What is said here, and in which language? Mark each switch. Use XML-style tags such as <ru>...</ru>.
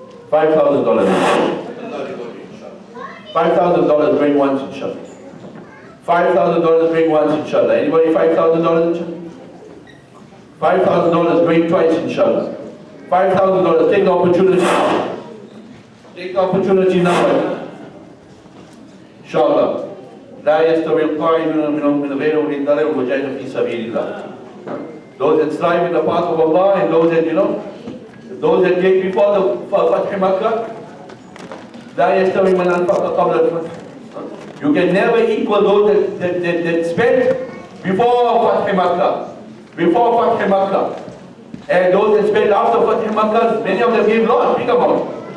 <en>$5,000 inshallah. $5,000 bring once inshallah. $5,000 bring once inshallah. Anybody $5,000 inshallah? $5,000 bring twice inshallah. $5,000, take the opportunity. Take the opportunity now. Inshallah.</en> <ar>لا يستوي القائمون من غير أولي الضرر والمجاهدون في سبيل الله.</ar> <en>Those that strive in the path of Allah and those that, those that came before the Fatih Makkah,</en> <ar>لا يستوي من أنفق قبل الفتح.</ar> <en>You can never equal those that spent before Fatih Makkah. Before Fatih Makkah. And those that spent after Fatih Makkah, many of them gave lots, big amount.</en>